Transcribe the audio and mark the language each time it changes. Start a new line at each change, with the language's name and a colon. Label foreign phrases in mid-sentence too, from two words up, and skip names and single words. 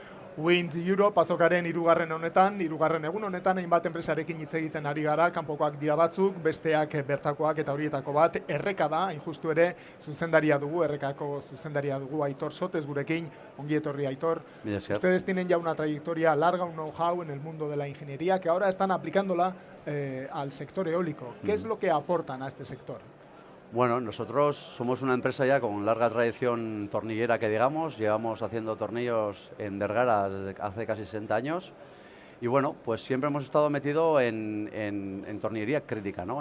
Basque: Wind Europe azokaren hirugarren egun honetan hainbat enpresarekin hitz egiten ari gara, kanpokoak dira batzuk, besteak bertakoak eta horietako bat Erreka da, hain justu ere zuzendaria dugu, Errekako zuzendaria dugu Aitor Sotez gurekin, ongi etorri Aitor.
Spanish: Ustedes tienen ya una trayectoria larga, un know-how en el mundo de la ingeniería que ahora están aplicándola al sector eólico. ¿Qué es lo que aportan a este sector? Bueno, nosotros somos una empresa ya con larga tradición tornillera que digamos, llevamos haciendo tornillos en Vergara desde hace casi 60 años y bueno, pues siempre hemos estado metidos en tornillería crítica, ¿no?